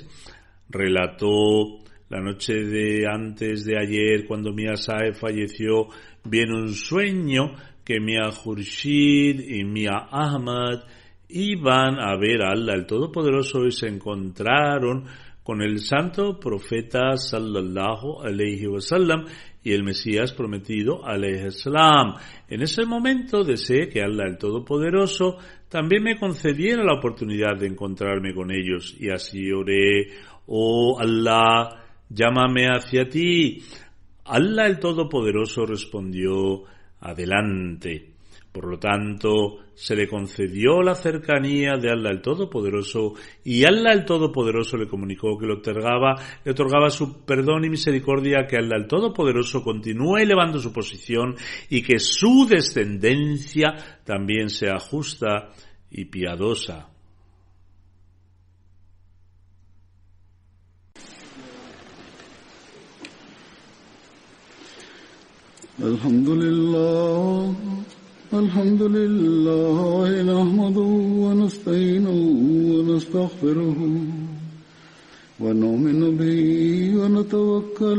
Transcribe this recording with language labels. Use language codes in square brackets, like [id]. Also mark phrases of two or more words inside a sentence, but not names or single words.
[es] Relató, la noche de antes de ayer, cuando Mia Sahib falleció, vi en un sueño que Mia Khurshid y Mia Ahmad iban a ver a Allah el Todopoderoso y se encontraron con el santo profeta [ar] صلى الله عليه وسلم [es] y el Mesías prometido [ar] عليه السلام. [es] En ese momento deseé que Allah el Todopoderoso también me concediera la oportunidad de encontrarme con ellos, y así oré: oh Allah, llámame hacia ti. Allah el Todopoderoso respondió: adelante. Por lo tanto, se le concedió la cercanía de Allah el Todopoderoso, y Allah el Todopoderoso le comunicó que le otorgaba su perdón y misericordia, que Allah el Todopoderoso continúe elevando su posición y que su descendencia también sea justa y piadosa. Alhamdulillah. [ar] الحمد لله نحمده ونستعينه ونستغفره ونؤمن به ونتوكل